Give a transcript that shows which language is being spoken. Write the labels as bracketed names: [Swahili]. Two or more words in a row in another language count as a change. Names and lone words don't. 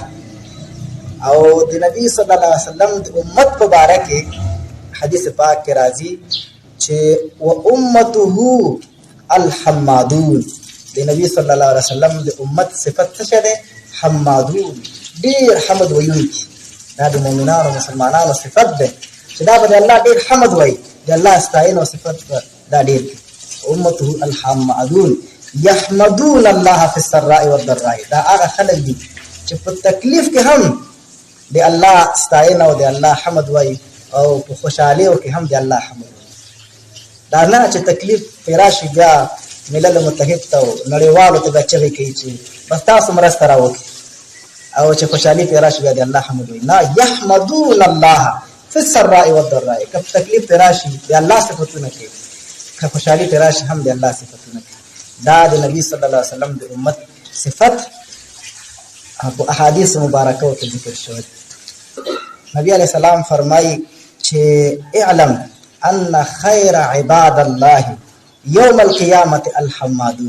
[Pashto] او د نبی [Arabic] صلی الله علیه وسلم [Pashto] د امت په باره کې حدیث پاک کې راځي چې [Arabic] و امته الحمادون، [Pashto] د نبی [Arabic] صلی الله علیه وسلم [Pashto] د امت صفت څه ده؟ حمادون، ډیر حمد ویونکي. دا د مؤمنانو مسلمانانو صفت ده چې دا به الله ډیر حمد وایي، د الله ستاینه او صفت دا ډیر. [Arabic] امته الحمادون یحمدون الله فی السراء والضراء، [Pashto] دا هغه خلک دي چې په تکلیف کې هم د الله ستاینه او د الله حمد وایي، او په خوشحالیو کې هم د الله حمد وایي. دا نه چې تکلیف راشي بیا ملل متحد ته نړیوالو ته چغې کوي چې بس تاسو مرسته راوکړئ، او چې خوشحالي پرې راشي بیا د الله حمد وایي. [Arabic] نه، یحمدون الله فی السراء والضراء. [Pashto] که تکلیف پرې راشي د الله صفتونه کوي، که خوشحالي پرې راشي هم د الله صفتونه کوي. دا د نبی [Arabic] صلی الله علیه وسلم [Pashto] د امت صفت په احادیث مبارکو کې ذکر شوی. [Arabic] نبی علیہ السلام [Pashto] فرمایي چې [Arabic] اعلم ان خیر عباد الله یوم القیامت الحمادون.